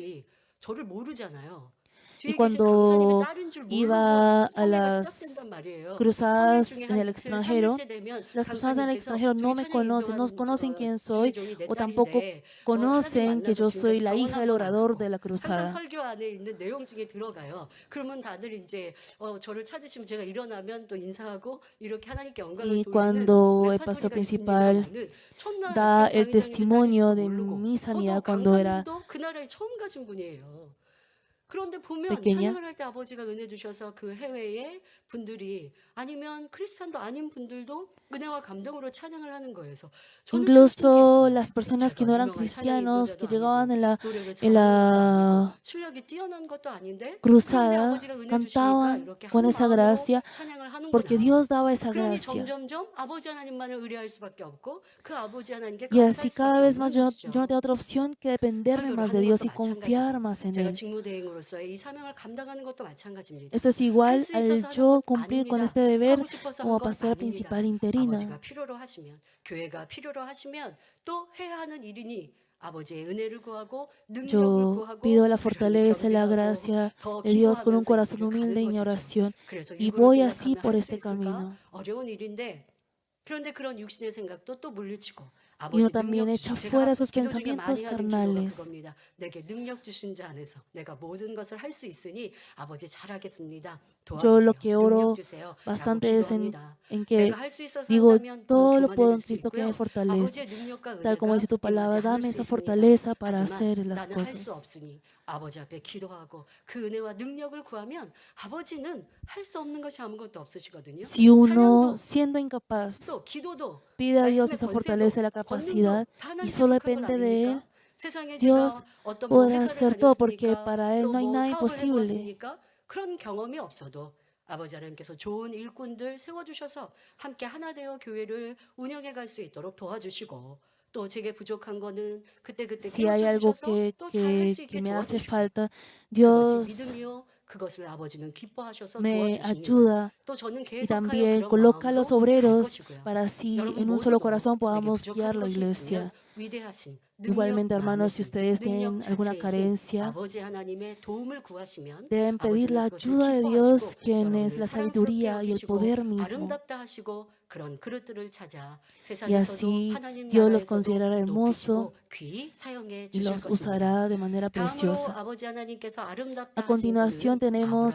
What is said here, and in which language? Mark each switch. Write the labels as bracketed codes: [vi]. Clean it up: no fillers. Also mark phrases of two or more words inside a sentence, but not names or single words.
[es] Y cuando iba a las cruzadas en el extranjero, las personas en el extranjero no me conocen, no conocen quién soy o tampoco conocen que yo soy la hija del orador de la cruzada. Y cuando el pastor principal da el testimonio de mi sanidad cuando era [ko] 그런데 보면 [es] pequeña, [ko] 찬양을 할 때 아버지가 은혜 주셔서 그 해외의 분들이 아니면 크리스찬도 아닌 분들도 은혜와 감동으로 찬양을 하는 거예요. 그래서 저는 참 [es] incluso las [ko] 신기했어요. [es] personas que no eran [ko] 제가 유명한 찬양 [es] cristianos, que [ko] 인도자도 [es] llegaban [ko] 아니고 [es] en la, [ko] 노래를 [es] en [ko] 잘하는 것도 아니고 [es] la [ko] 실력이 뛰어난 것도 아닌데 그런데 [es] cruzada, [ko] 아버지가 은혜 주시니까 [es] cantaban [ko] 이렇게 [es] con [ko] 한 [es] esa [ko] 마음으로 [es] gracia [ko] 찬양을 [es] porque [ko] 하는구나. [es] Dios daba esa [ko] 그러니 [es] gracia. [ko] 점점점 아버지 하나님만을 의뢰할 수밖에 없고 그 아버지 하나님께 [es] Y así [ko] 감사할 [es] cada [ko] 수밖에 [es] vez más [ko] 없는 [es] yo no [ko] 것이죠. [es] tengo otra opción que dependerme [ko] 설교를 [es] más de [ko] 하는 [es] Dios [ko] 것도 [es] y confiar [ko] 마찬가지고 [es] más en [ko] 제가 [es] Él. [ko] 직무대행으로서의 이 사명을 감당하는 것도 마찬가지입니다. [es] Esto es [ko] 할 [es] igual [ko] 수 [es] al [ko] 있어서 하는 [es] yo [ko] 것도 [es] cumplir con [ko] 아닙니다. [es] este deber [ko] 하고 싶어서 [es] como [ko] 한 건 [es] pastora principal [ko] 아닙니다. 아버지가 [es] interina. [ko] 필요로 하시면 교회가 필요로 하시면 또 해야 하는 일이니 아버지의 은혜를 구하고 능력을 [es] Yo [ko] 구하고 [es] pido la [ko] 그러니 [es] fortaleza y la [ko] 겸비하고 [es] gracia [ko] 더 [es] de Dios con un [ko] 기도하면서 이 [es] corazón [ko] 길을 [es] humilde [ko] 가는 [es] en [ko] 것이죠. [es] oración [ko] 그래서 [es] y [ko] 육으로 [es] voy así [ko] 생각하면 [es] por [ko] 할 수 [es] este [ko] 있을까? [es] camino. [ko] 어려운 일인데 그런데 그런 육신의 생각도 또 물리치고 [es] Y uno [ko] 아버지 [es] también [ko] 능력 [es] echa [ko] 주신 [es] fuera [ko] 제가 [es] esos [ko] 기도 중에 많이 [es] pensamientos [ko] 하는 기도가 [es] carnales. [ko] 그겁니다. 내게 능력 주신 자 안에서 내가 모든 것을 할 수 있으니 아버지 잘하겠습니다. [es] Yo lo [ko] 도와주세요. [es] que [ko] 능력 [es] oro [ko] 주세요. 라고 [es] bastante es [ko] 기도합니다. [es] en que [ko] 내가 할 수 있어서 [es] digo, [ko] 한다면 [es] todo lo [ko] 그만 [es] puedo [ko] 해줄 [es] en [ko] 수 [es] Cristo que me [ko] 있고요. [es] fortalece. [ko] 아버지의 능력과 [es] Tal como dice [ko] 은혜가 [es] tu [ko] 임하지 [es] palabra, [ko] 않을 [es] dame [ko] 수 [es] esa [ko] 있습니다. [es] fortaleza para [ko] 하지만 [es] hacer las [ko] 나는 할 수 [es] cosas. [ko] 없으니 아버지 앞에 기도하고 그 은혜와 능력을 구하면 아버지는 할 수 없는 것이 아무것도 없으시거든요. [es] Si uno, [ko] 찬양도 [es] siendo incapaz, [ko] 또 기도도 [es] pide a Dios [ko] 말씀의 [es] esa fortaleza y [ko] 권세도 [es] la [ko] 권능도 [es] capacidad [ko] 다 [es] y [ko] 하나님께 [es] solo [ko] 속한 것 [es] depende de Él, [ko] 아닙니까? 세상에 [es] Dios [ko] 제가 어떤 뭐 [es] podrá [ko] 회사를 [es] hacer todo porque [ko] 다녔으니까 [es] para Él [ko] 또 [es] no hay [ko] 뭐 [es] nada [ko] 사업을 [es] imposible. [ko] 해보았으니까 그런 경험이 없어도 아버지 하나님께서 좋은 일꾼들 세워주셔서 함께 하나 되어 교회를 운영해 갈 수 있도록 도와주시고 또 제게 부족한 거는 그때그때 [es] Si hay algo [ko] 깨우쳐 주셔서 또 잘할 수 [es] que [ko] 있게 [es] me hace [ko] 도와주시고 [es] falta, [ko] 그것이 [es] Dios [ko] 믿음이요 그것을 아버지는 기뻐하셔서 [es] me [ko] 도와주십니다. [es] ayuda [ko] 또 저는 [es] y [ko] 계속하여 [es] también [ko] 그런 [es] coloca a [ko] 마음으로 [es] los [ko] 갈 [es] obreros [ko] 것이고요. [es] para así [ko] 여러분 [es] en un solo [ko] 모두도 [es] corazón [ko] 내게 [es] podamos [ko] 부족한 [es] guiar la [ko] 것이 있으면 [es] iglesia. [ko] 위대하신 [es] Igualmente, [ko] 능력 [es] hermanos, si [ko] 많으신 [es] ustedes [ko] 능력 [es] tienen alguna [ko] 자체이신 [es] carencia, [ko] 아버지 하나님의 도움을 구하시면 [es] deben pedir la [ko] 아버지는 그것을 [es] ayuda de Dios, [ko] 기뻐하시고 [es] quien es [ko] 여러분을 [es] la [ko] 사랑스럽게 [es] sabiduría y el [ko] 여기시고 [es] poder mismo. [ko] 아름답다 하시고 그런 그릇들을 찾아 [es] Y [ko] 세상에서도 [es] así [ko] 하나님 [es] Dios los [ko] 나라에서도 [es] considerará hermoso [ko] 높이시고 귀히 사용해 [es] y [ko] 주실 [es] los [ko] 것입니다. [es] usará de manera [ko] 다음으로 [es] preciosa. [ko] 아버지 하나님께서 [es] A [ko] 아름답다 하신 [es] continuación [ko] 분은 [es] tenemos